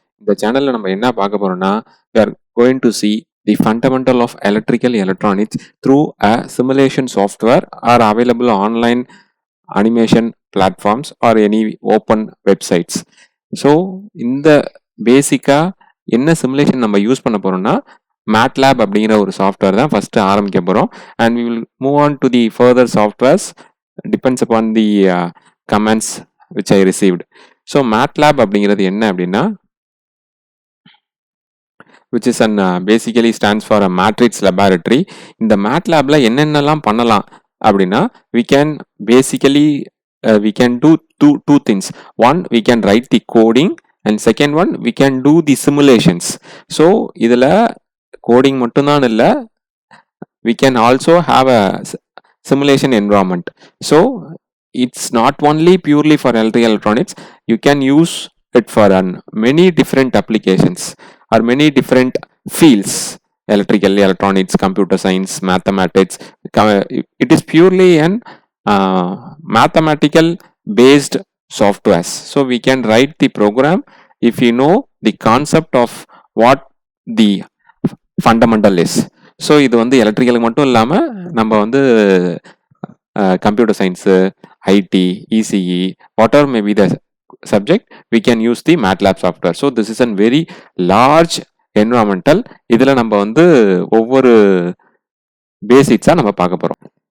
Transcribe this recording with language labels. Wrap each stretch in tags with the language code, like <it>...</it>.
<ta>இந்த சேனல்ல நம்ம என்ன பார்க்க போறோம்னா,</ta> <en>we are going to see the fundamental of electrical electronics through a simulation software are available online animation platforms or any open websites.</en> <ta>So இந்த பேசிக்கா என்ன சிமுலேஷன் நம்ம யூஸ் பண்ண போறோம்னா MATLAB அப்படிங்கிற ஒரு சாஃப்ட்வேர் தான் ஃபர்ஸ்ட் ஆரம்பிக்க போறோம்.</ta> <en>And we will move on to the further softwares depends upon the commands which I received. So MATLAB</en> <ta>அப்படிங்கிறது என்ன அப்படின்னா</ta> <en>which is an basically stands for a matrix laboratory.</en> <ta>இந்த MATLABல என்னென்னலாம் பண்ணலாம் அப்படின்னா</ta> <en>we can basically we can do two things. One, we can write the coding and second one, we can do the simulations. So</en> <ta>இதுல coding மட்டும்தான் இல்லை,</ta> <en>we can also have a simulation environment. So it's not only purely for electrical electronics, you can use it for many different applications or many different fields: electrical, electronics, computer science, mathematics. It is purely an mathematical based softwares. So we can write the program if you know the concept of what the fundamental is.</en> <ta>So இது வந்து எலக்ட்ரிக்கலுக்கு மட்டும் இல்லாமல் நம்ம வந்து computer science, ID, ECE,</ta> <en>Whatever may be the subject, we can use the MATLAB software. So this is an very large environmental.</en> <ta>இதில் நம்ம வந்து ஒவ்வொரு பேசிக்ஸாக நம்ம பார்க்க போகிறோம்.</ta>